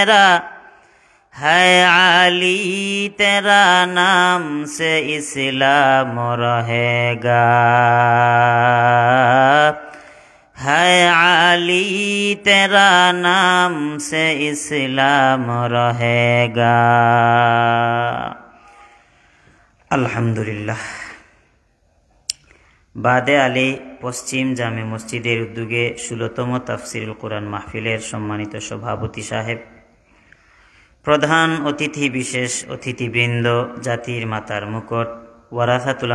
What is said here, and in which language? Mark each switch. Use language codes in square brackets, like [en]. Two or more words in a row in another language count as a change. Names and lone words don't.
[ur] تیرا نام سے اسلام رہے گا ہے علی تیرا نام سے اسلام رہے گا [bn] আলহামদুলিল্লাহ বাদে আলী পশ্চিম জামে মসজিদের উদ্যোগে ১৬তম তাফসিরুল কোরআন মাহফিলের সম্মানিত সভাপতি সাহেব প্রধান অতিথি বিশেষ অতিথিবৃন্দ জাতির মাতার মুকুট ওয়ারাসাতুল